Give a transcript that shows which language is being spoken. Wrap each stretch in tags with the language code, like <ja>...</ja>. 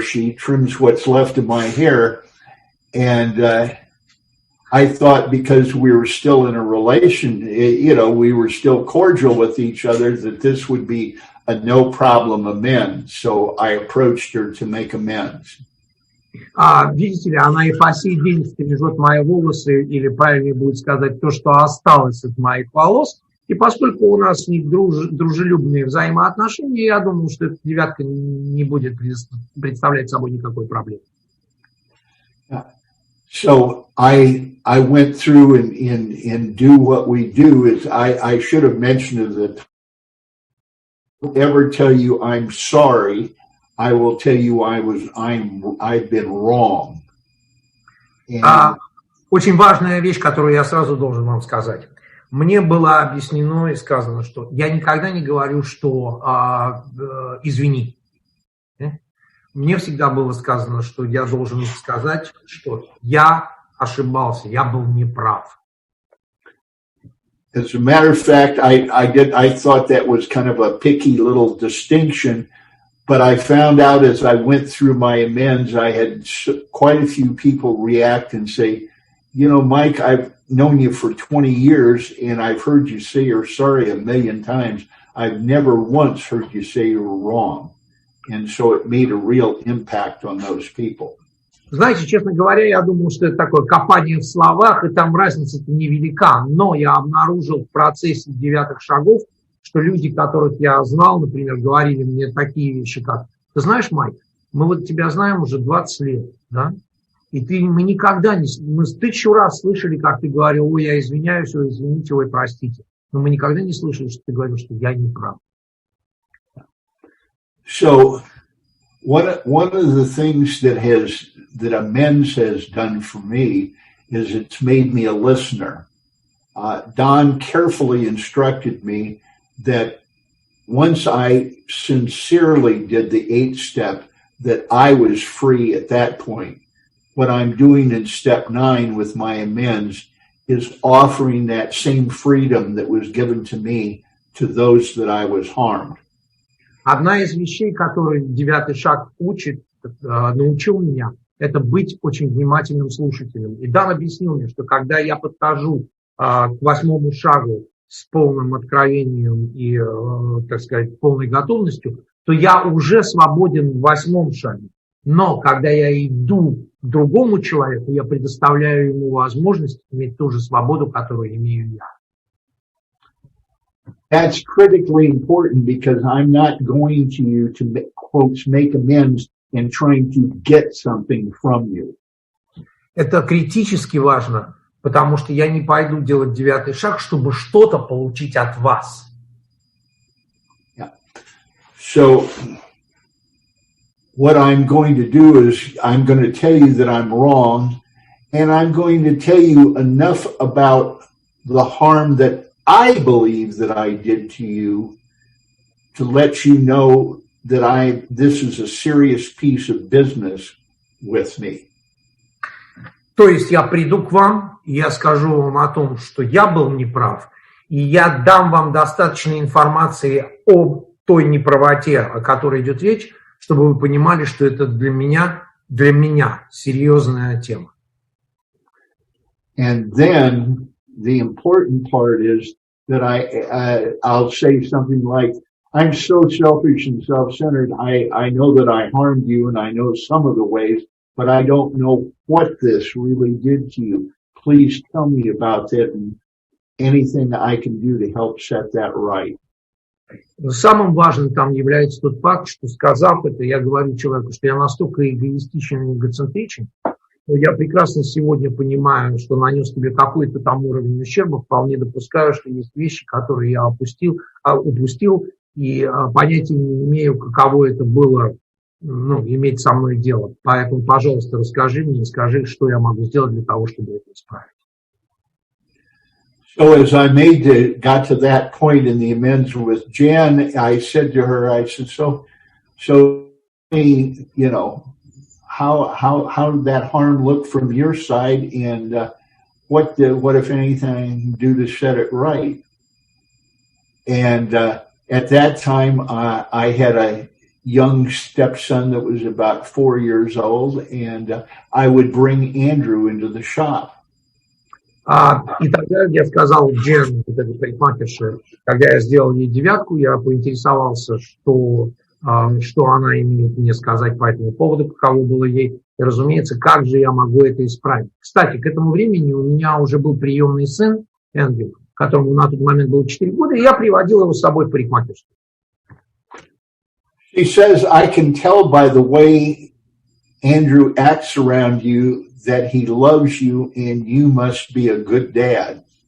<en>She trims what's left of my hair. And I thought because we were still in a relation, we were still cordial with each other, that this would be a no problem amends. So I approached her to make amends.</en> <ru>Видите ли, она и по сей день стрижет мои волосы, или правильнее будет сказать, то, что осталось от моих волос. И поскольку у нас не дружелюбные взаимоотношения, я думал, что эта девятка не будет представлять собой никакой проблемы.</ru> <en>So I went through and do what we do. Is I should have mentioned at the ever tell you I'm sorry. I will tell you I've been wrong.</en> <ru>Очень важная вещь, которую я сразу должен вам сказать. Мне было объяснено и сказано, что я никогда не говорю, что извини. Мне всегда было сказано, что я должен сказать, что я ошибался, я был неправ.</ru> <en>As a matter of fact, I thought that was kind of a picky little distinction, but I found out as I went through my amends, I had quite a few people react and say, you know, Mike, I've known you for 20 years and I've heard you say you're sorry a million times. I've never once heard you say you were wrong. And so it made a real impact on those people.</en> <ru>Знаете, честно говоря, я думал, что это такое копание в словах, и там разница-то невелика. Но я обнаружил в процессе 9 шагов, что люди, которых я знал, например, говорили мне такие вещи, как: ты знаешь, Майк, мы вот тебя знаем уже 20 лет, да? И мы никогда не... Мы 1000 раз слышали, как ты говорил: ой, я извиняюсь, ой, извините, ой, простите. Но мы никогда не слышали, что ты говорил, что я не прав.</ru> <en>So, one of the things that amends has done for me is it's made me a listener. Don carefully instructed me that once I sincerely did the 8th step, that I was free at that point. What I'm doing in step 9 with my amends is offering that same freedom that was given to me to those that I was harmed.</en> <ru>Одна из вещей, которую 9 шаг научил меня, это быть очень внимательным слушателем. И Дан объяснил мне, что когда я подхожу к 8 шагу с полным откровением и, так сказать, полной готовностью, то я уже свободен в 8 шаге. Но когда я иду к другому человеку, я предоставляю ему возможность иметь ту же свободу, которую имею я.</ru> <en>That's critically important because I'm not going to you to, quotes, make amends and trying to get something from you.</en> <ru>Это критически важно, потому что я не пойду делать 9 шаг, чтобы что-то получить от вас. Yeah.</ru> <en>So, what I'm going to do is I'm going to tell you that I'm wrong, and I'm going to tell you enough about the harm that I believe that I did to you to let you know that this is a serious piece of business with me.</en> <ru>То есть я приду к вам, и я скажу вам о том, что я был неправ, и я дам вам достаточно информации о той неправоте, о которой идет речь, чтобы вы понимали, что это для меня серьезная тема.</ru> <en>And then the important part is that I'll say something like, I'm so selfish and self-centered. I know that I harmed you and I know some of the ways, but I don't know what this really did to you. Please tell me about it and anything I can do to help set that right.</en> <ru>Самым важным там является тот факт, что, сказав это, я говорю человеку, что я настолько эгоистичен и эгоцентричен, но я прекрасно сегодня понимаю, что нанес тебе какой-то там уровень ущерба, вполне допускаю, что есть вещи, которые я упустил, и понятия не имею, каково это было, иметь со мной дело. Поэтому, пожалуйста, расскажи мне и скажи, что я могу сделать для того, чтобы это исправить.</ru> <en>So as I got to that point in the amends with Jan, I said to her, I said, so, you know, how did that harm look from your side, and what if anything do to set it right? And at that time, I had a young stepson that was about 4 years old, and I would bring Andrew into the shop.</en> <ru>И тогда я сказал Джен, вот этой парикмахерше, когда я сделал ей 9, я поинтересовался, что она имеет мне сказать по этому поводу, каково было ей. И, разумеется, как же я могу это исправить. Кстати, к этому времени у меня уже был приемный сын, Эндрю, которому на тот момент было 4 года, и я приводил его с собой в парикмахерскую.</ru> <en>She says, I can tell by the way Andrew acts around you that he loves you and you must be a good dad.</en>